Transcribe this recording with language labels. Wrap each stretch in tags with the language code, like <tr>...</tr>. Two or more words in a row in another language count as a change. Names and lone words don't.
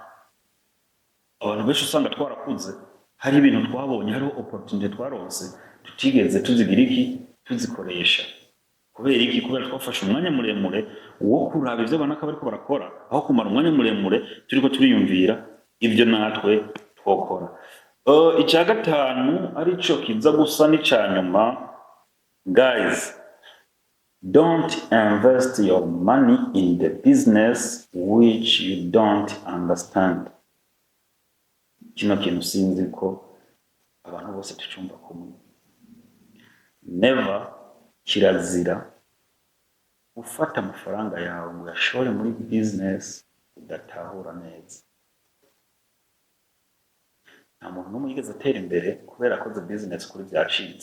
<rn>abantu benshi usanga twarakuze hari ibintu twabonye hariho opportunity twaronse tutigeze tuzigira iki tuzikoresha kubera iki kubera twafashe umwanya muremure wo kuraba ivyo banaka bariko barakora aho kumara umwanya muremure turiko turiyumvira ibyo natwe twokora icya gatanu arico kiza gusa n'icanyuma guys</rn> <en>don't invest your money in the business which you don't understand</en> <rn>kino kintu sinzi ko abantu bose tucumva kumwe never kirazira ufata amafaranga yawe ngo yashore muri business udatahura neza nta muntu n'umwe yigeze atera imbere kubera akoze business kuri byacitse</rn>